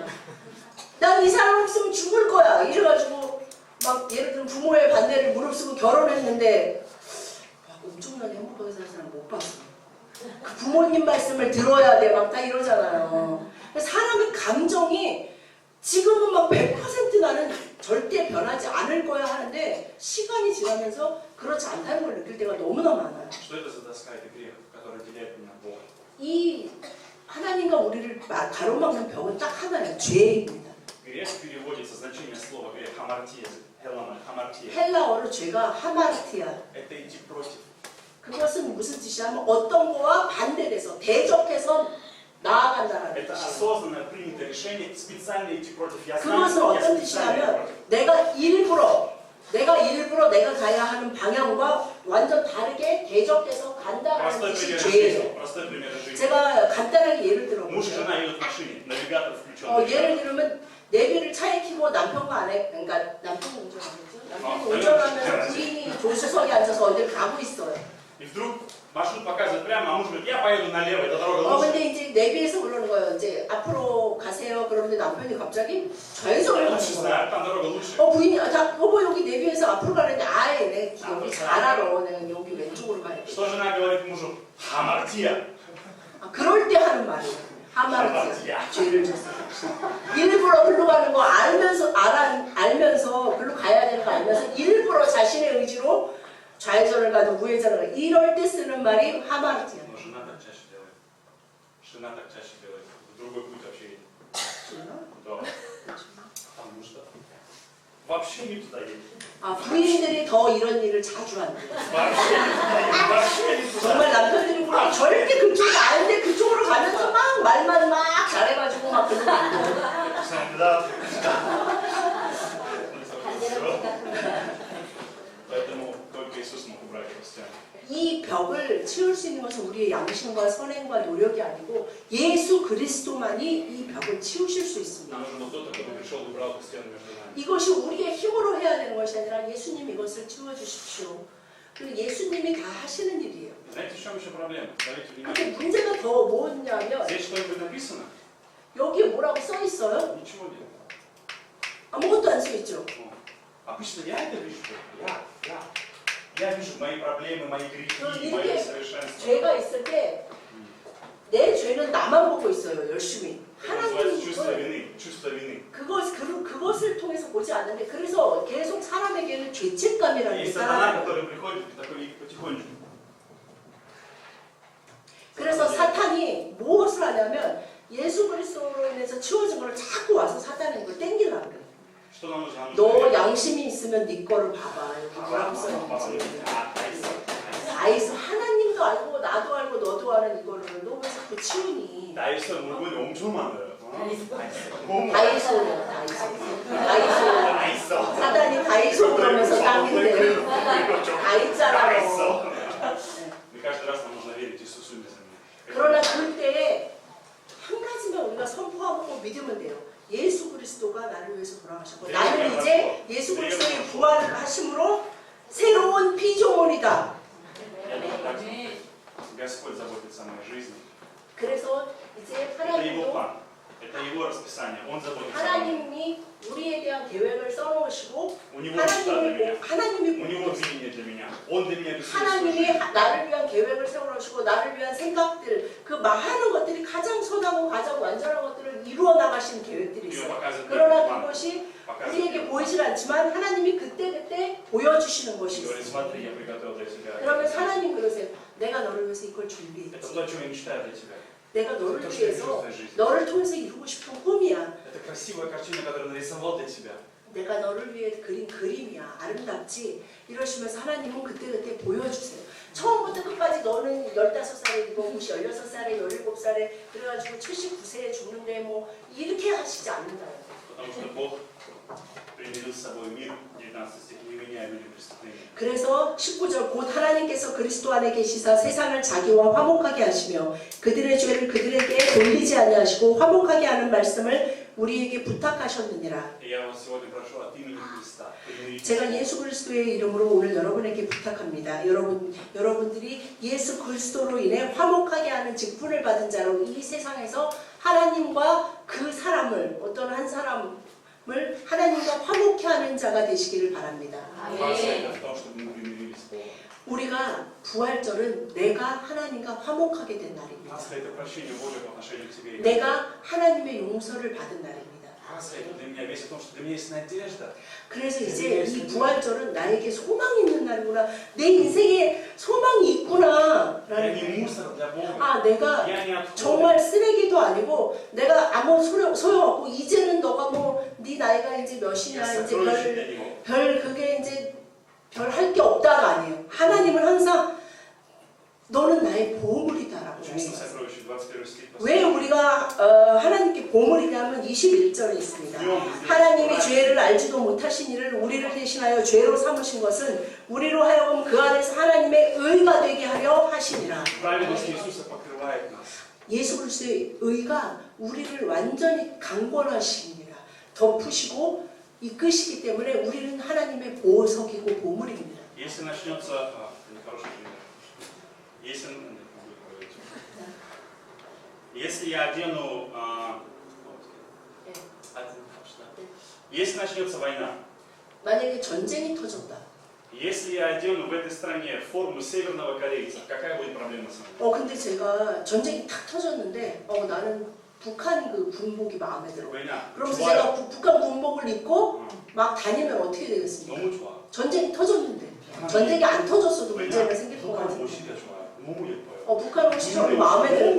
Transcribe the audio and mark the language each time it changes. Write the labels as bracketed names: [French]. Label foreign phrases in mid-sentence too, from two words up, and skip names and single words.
[Korean] 난 이 사람 없으면 죽을 거야. 이래가지고 막 예를 들면 부모의 반대를 무릅쓰고 결혼했는데 막 엄청나게 행복하게 사는 사람 못 봤어. 그 부모님 말씀을 들어야 돼. 막 다 이러잖아요. 사람의 감정이 지금은 막 100% 나는 절대 변하지 않을 거야 하는데 시간이 지나면서 그렇지 않다는 걸 느낄 때가 너무나 많아요. [Russian] Что это за тоска, это грех, который отделяет меня от Бога? [Korean] 이 하나님과 우리를 가로막는 벽은 딱 하나예요. 죄입니다. [Russian] Грех переводится, значение слова грех, хамартия, хамартия. [Korean] 헬라어로 죄가 하마르티아. [Russian] Это идти против. [Korean] 그것은 무슨 뜻이냐면 어떤 거와 반대돼서 대적해서 나아간다는 [Russian] Это [Korean] 뜻이에요. [Russian] осознанное принятое решение специально идти против. Я знаю, [Korean] 그것은 [Russian] что я [Korean] 어떤 [Russian] специально [Korean] 뜻이냐면 [Russian] против. [Korean] 내가 일부러 내가 가야 하는 방향과 완전 다르게 대적해서 간다는 [Russian] Простой [Korean] 뜻이 [Russian] пример [Korean] 죄예요. [Russian] жизни. Простой пример жизни. [Korean] 제가 간단하게 예를 [Russian] Муж и [Korean] 들어볼게요. [Russian] жена едут в машине, навигатор включен. [Korean] 예를 들면 내비를 차에 켜고 남편과 아내, 그러니까 남편이 운전하죠. 남편이 운전하면서 부인이 조수석에 앉아서 어딜 가고 있어요. [Russian] И вдруг маршрут показывает прямо, а муж говорит, я поеду налево, эта дорога лучше. [Korean] 근데 이제 내비에서 그러는 거예요. 이제 앞으로 가세요. 그러는데 남편이 갑자기 좌회전을 [Russian] Я [Korean] 하는 [Russian] лучше [Korean] 거예요. [Russian] знаю, там дорога лучше. [Korean] 부인이 여보 여기 내비에서 앞으로 가는데 아예 내가 여기 잘 알아. 내가 여기 왼쪽으로 가야 돼. [Russian] Что жена говорит мужу? Хамартия. [Korean] 그럴 때 하는 말이에요. 하마르티아. 죄를 졌어. 일부러 글로 가는 거 알면서 글로 가야 되는 거 알면서 일부러 자신의 의지로 좌회전을 가도 우회전을 가도 이럴 때 쓰는 말이 하마르티아. [Russian] Но жена так чаще делает. Жена так чаще делает. Другой путь вообще едет. Да. Потому что вообще не туда едет. [Korean] 부인들이 더 이런 일을 자주 한대요. [Russian] Вообще не туда. [Korean] 정말 남편들이 보면 절대 그쪽이 아닌데 그쪽으로 가면서 막 말만 막 잘해가지고 막 그러고 [Russian] Да. Поэтому только Иисус мог убрать эту стену. [Korean] 이 벽을 치울 수 있는 것은 우리의 양심과 선행과 노력이 아니고 예수 그리스도만이 이 벽을 치우실 수 있습니다. [Russian] Нам нужен был кто-то, кто пришел и убрал эту стену между нами. [Korean] 이것이 우리의 힘으로 해야 되는 것이 아니라 예수님 이것을 치워주십시오. 그리고 예수님이 다 하시는 일이에요. [Russian] Знаете, в чем еще проблема? Смотрите [Korean] 근데 [Russian] внимание. [Korean] 문제가 더 뭐냐면 [Russian] Здесь что-нибудь написано? [Korean] 여기에 뭐라고 써 있어요? [Russian] Ничего нет. [Korean] 아무것도 안 써 있죠. [Russian] Обычно я это вижу. Я. Я вижу мои проблемы, мои грехи, [Korean] 이렇게 [Russian] мои несовершенства. [Korean] 죄가 있을 때 내 죄는 나만 보고 있어요. 열심히. [Russian] Это называется чувство [Korean] 하나님은 [Russian] вины. Чувство вины. [Korean] 그것을 통해서 보지 않는데 그래서 계속 사람에게는 죄책감이라는 게 [Russian] Есть сатана, [Korean] 따라요. [Russian] который приходит такой потихонечку. [Korean] 그래서 사탄이 무엇을 하냐면 예수 그리스도로 인해서 치워진 걸 자꾸 와서 사탄은 이걸 땡기려고 그래요. [Russian] Что нам нужно? [Korean] 너 양심이 있으면 네 거를 봐봐. 여기 뭐라고 써있는지. 다 있어. 하나님도 알고 나도 알고 너도 아는 이거를 너 왜 자꾸 치우니? 다 있어. 물건이 엄청 많아요. 다이소예요. 다이소. 다 있어. 사단이 다이소 그러면서 땅인데 다 있잖아. 다 있어. [Russian] И каждый раз нам нужно верить Иисусу без меня. [Korean] 그러나 그때 한 가지만 우리가 선포하고 믿으면 돼요. 예수 그리스도가 나를 위해서 돌아가셨고 나는 이제 예수 그리스도의 부활하심으로 새로운 피조물이다. [Russian] Господь заботится о моей жизни. [Korean] 그래서 이제 [Russian] Это Его [Korean] 하나님도 [Russian] план. Это Его расписание. Он заботится о мне. [Korean] 하나님이 우리에 대한 계획을 써놓으시고 [Russian] У него мечта для меня. [Korean] 하나님이 [Russian] У него видение для меня. Он для меня рисует свою [Korean] 하나님이 [Russian] жизнь. [Korean] 나를 위한 계획을 세워놓으시고 나를 위한 생각들 그 많은 것들이 가장 선하고 가장 완전한 것들을 이루어 나가신 계획들이 [Russian] Его [Korean] 있어요. [Russian] показывает [Korean] 그러나 [Russian] план. [Korean] 그것이 [Russian] Показывает [Korean] 우리에게 [Russian] мне. [Korean] 보이질 않지만 하나님이 그때그때 보여주시는 것이 [Russian] Говорит, [Korean] 있어요. [Russian] смотри, я приготовил для тебя. [Korean] 그러면 하나님 그러세요. 내가 너를 위해서 이걸 [Russian] Это [Korean] 준비했지. [Russian] то, о чем я мечтаю для тебя. [Korean] 내가 너를 [Russian] Это то, что я вижу в [Korean] 위해서 [Russian] твоей жизни. [Korean] 너를 통해서 이루고 싶은 꿈이야. [Russian] Это красивая картина, которую нарисовал для тебя. [Korean] 내가 너를 위해 그린 그림이야. 아름답지? 이러시면서 하나님은 그때그때 보여주세요. 처음부터 끝까지 너는 15살에 이거 16살에 17살에 그래가지고 79세에 죽는데 뭐 이렇게 하시지 않는다요. [Russian] Потому что Бог примирил с собой мир, 19 стих, не меняя людям преступления. [Korean] 그래서 19절 곧 하나님께서 그리스도 안에 계시사 세상을 자기와 화목하게 하시며 그들의 죄를 그들에게 돌리지 아니하시고 화목하게 하는 말씀을 우리에게 부탁하셨느니라. [Russian] И я вас сегодня прошу от имени Христа, примиритесь. [Korean] 제가 예수 그리스도의 이름으로 오늘 여러분에게 부탁합니다. 여러분들이 예수 그리스도로 인해 화목하게 하는 직분을 받은 자로 이 세상에서 하나님과 그 사람을 어떤 한 사람을 하나님과 화목케 하는 자가 되시기를 바랍니다. [Russian] Спасибо в том, чтобы мы примирились с Богом. [Korean] 우리가 부활절은 내가 하나님과 화목하게 된 날입니다. [Russian] Пасха – это прощение Божие по отношению к тебе. [Korean] 내가 하나님의 용서를 받은 날입니다. [Russian] Пасха – это для меня весь в том, что для меня есть надежда. [Korean] 그래서 이제 이 부활절은 나에게 소망이 있는 날이구나. 내 인생에 소망이 있구나. [Russian] Я [Korean] 라는 [Russian] не [Korean] 거예요. [Russian] мусор для Бога. [Korean] 아, 내가 [Russian] Я не отходы. [Korean] 정말 쓰레기도 아니고 내가 아무 소용없고 이제는 너가 뭐 네 나이가 이제 [Russian] Я [Korean] 몇이냐 이제 [Russian] сокровище для Него. [Korean] 별 그게 이제 별 할 게 없다가 아니에요. 하나님은 항상 너는 나의 보물이다라고 [Russian] Почему мы [Korean] 말씀하세요. [Russian] сокровище? 21 стих. [Korean] 왜 우리가 하나님께 보물이냐면 21절에 있습니다. 하나님이 죄를 알지도 못하신 이를 우리를 대신하여 죄로 삼으신 것은 우리로 하여금 그 안에서 하나님의 의가 되게 하려 하시니라. [Russian] Праведность Иисуса покрывает нас. [Korean] 예수 그리스도의 의가 우리를 완전히 강권하시니라. 덮으시고 이끄시기 때문에 우리는 하나님의 보석이고 보물입니다. [Russian] Если начнется, хороший пример. Если я одену, если начнется война, [Korean] 만약에 전쟁이 터졌다. [Russian] если я одену в этой стране форму северного корейца, какая будет проблема со мной? [Korean] 근데 제가 전쟁이 탁 터졌는데 나는 북한 그 군복이 마음에 들어. [Russian] Война. [Korean] 그러면서 좋아요. 제가 북한 군복을 입고 응. 막 다니면 어떻게 되겠습니까? 너무 좋아. 전쟁이 터졌는데 전쟁이 안 터졌어도 문제가 생길 것 북한 같은데. 옷이 좋아요. 너무 예뻐요. 북한 옷이 정말 마음에 들고